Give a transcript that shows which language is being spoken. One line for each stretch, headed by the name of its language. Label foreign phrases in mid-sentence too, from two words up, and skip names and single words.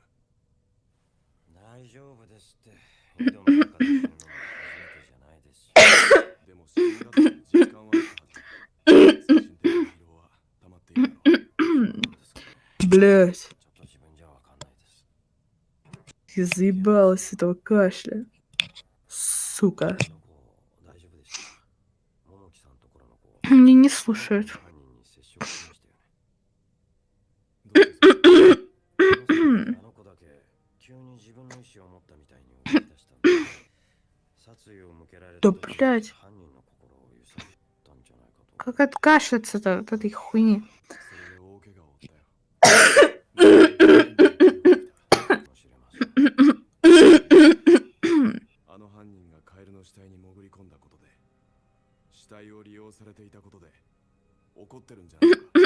Japanese: 大丈夫ですって。井戸の中で死ぬのも初めてじゃないですし。でも死んだという実感はあったはず。精神的な疲労は溜まっているだろう。
Russian: Блять,
Japanese: ちょっと自分じゃわかんないです。
Russian: я заебалась с этого кашля. Сука.
Japanese: あの子大丈夫でした。桃木さんところの子。
Russian: Они не слушают.
Japanese: 犯人に接触しましたよね。どうですか？あの子だけ急に自分の意思を持ったみたいに動き出したんで、殺意を向けられた
Russian: Да
Japanese: 時
Russian: блять,
Japanese: 犯人の心を揺さぶったんじゃないかと。
Russian: как откашляться-то от этой хуйни?
Japanese: それで大怪我を負ったよ。かもしれません。あの犯人がカエルの死体に潜り込んだことで、死体を利用されていたことで怒ってるんじゃないか。